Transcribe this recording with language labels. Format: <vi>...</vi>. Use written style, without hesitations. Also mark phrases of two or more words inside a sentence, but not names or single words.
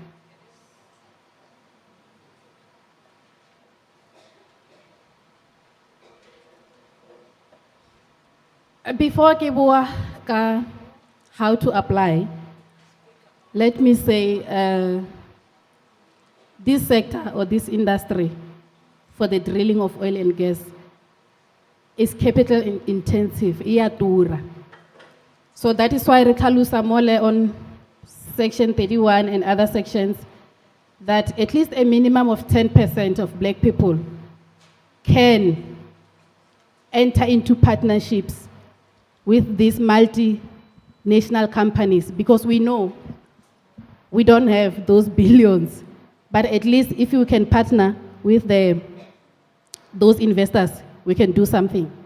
<en>Before</en> <st>ke bua ka</st> <en>how to apply, let me say this sector or this industry for the drilling of oil and gas is capital intensive,</en> <st>iya tura.</st> <en>So that is why Rekalusa Mole on section 31 and other sections that at least a minimum of 10% of black people can enter into partnerships with these multinational companies, because we know we don't have those billions, but at least if you can partner with those investors, we can do something.</en>